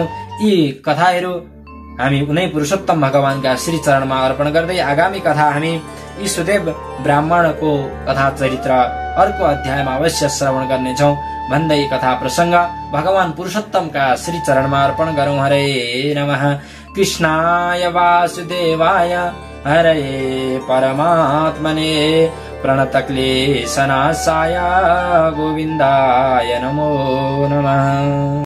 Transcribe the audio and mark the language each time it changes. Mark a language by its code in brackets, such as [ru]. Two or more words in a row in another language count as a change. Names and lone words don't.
[ne] यी कथाहरू हामी उनै पुरुषोत्तम भगवानका श्री चरणमा अर्पण गर्दै आगामी कथा हामी यी सुदेव ब्राह्मणको कथा चरित्र अर्को अध्यायमा अवश्य श्रवण गर्नेछौं भन्दै कथा प्रसंग भगवान पुरुषोत्तमका श्री चरणमा अर्पण गरौं। [sa] हरे नमः। कृष्णाय वासुदेवाय हरे परमात्मने प्रणतक्लेशनाशाय गोविन्दाय नमो नमः।